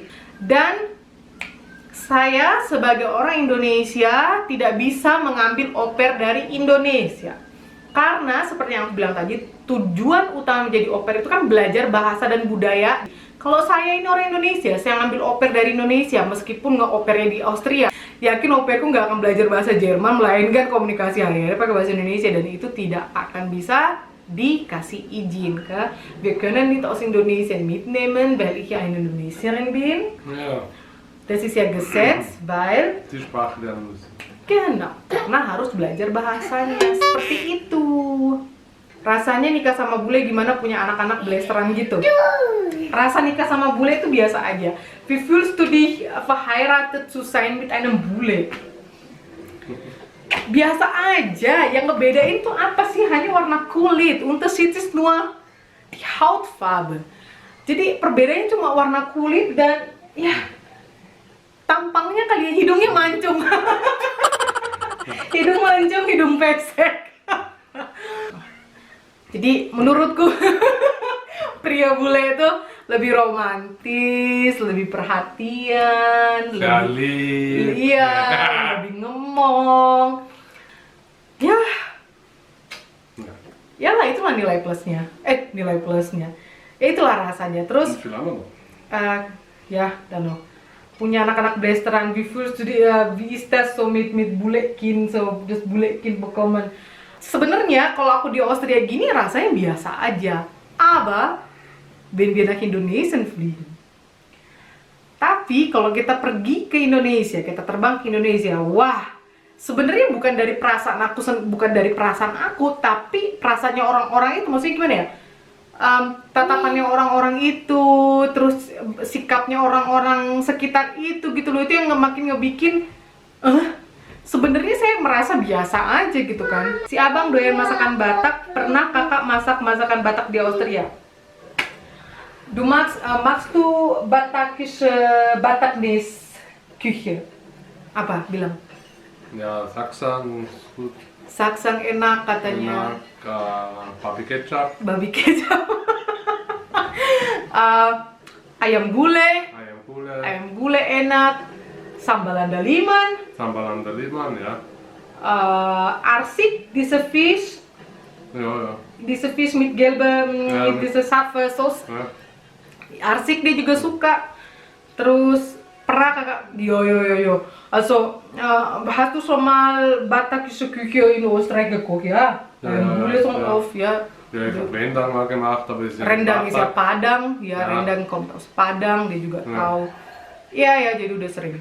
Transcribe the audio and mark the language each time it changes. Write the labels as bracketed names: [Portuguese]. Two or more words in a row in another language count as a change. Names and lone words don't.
[Indonesian] Dan saya sebagai orang Indonesia tidak bisa mengambil oper dari Indonesia karena seperti yang aku bilang tadi, tujuan utama menjadi oper itu kan belajar bahasa dan budaya. Kalau saya ini orang Indonesia, saya ngambil oper dari Indonesia meskipun nggak opernya di Austria, yakin operku nggak akan belajar bahasa Jerman melainkan komunikasi hari-hari pakai bahasa Indonesia, dan itu tidak akan bisa dikasih izin ke [German] wir können nicht aus Indonesien mitnehmen, weil ich ja eine Indonesierin bin. Ja. Das ist ja Gesetz, weil Die Sprache lernen müssen. Genau, [Indonesian] karena harus belajar bahasanya seperti itu. Rasanya nikah sama bule gimana punya anak-anak blasteran gitu? Jadi rasa nikah sama bule itu biasa aja. [German] Wie fühlst du dich verheiratet zu sein mit einem Bule? [Indonesian] Biasa aja. Yang ngebedain tuh apa sih? Hanya warna kulit. [German] Unterschied ist nur die Hautfarbe. [Indonesian] Jadi perbedaannya cuma warna kulit dan ya tampangnya kali ya, hidungnya mancung. Hidung mancung, hidung pesek. Jadi menurutku pria bule itu lebih romantis, lebih perhatian, iya, lebih ngemong. Ya lah, itulah nilai plusnya. Nilai plusnya. Ya itulah rasanya. Terus ya, Dano. Punya anak-anak Blasteran, [German] wie ist das so mit Bulekin, so das Bulekin bekommen. [Indonesian] Sebenarnya kalau aku di Austria gini rasanya biasa aja. [German] Aber wenn wir nach Indonesien fliegen. [Indonesian] Tapi kalau kita pergi ke Indonesia, kita terbang ke Indonesia, wah, sebenarnya bukan dari perasaan aku, tapi perasaannya orang-orang itu, maksudnya gimana ya? Tatapannya orang-orang itu, terus sikapnya orang-orang sekitar itu gitu loh, itu yang makin ngebikin sebenarnya saya merasa biasa aja gitu kan. Si abang doyan masakan Batak, pernah kakak masak masakan Batak di Austria? [German] Du magst du Bataknis Küche? [Indonesian] Apa bilang? [German] Ja, Sachsen ist gut. [Indonesian] Sachsen enak katanya. Babi kecap. Babi kecap. Ayam gulai. Ayam gulai enak. Sambal andaliman. Sambal andaliman, [German] ja. Arsik, diese Fisch. Ja. Diese Fisch mit gelbem, mit dieser scharfe Sauce. Ja. [Indonesian] Arsik dia juga suka. Terus pernah kakak, yo. [German] Also, hast du schon mal batakische Küche in Österreich gekocht, ja? Gulai auf, ja. Ja, ich habe Rendang mal gemacht, aber ist ja Rendang ist ja Padang, ya, Rendang kommt aus Padang, [Indonesian] dia juga tahu. Iya, jadi udah sering.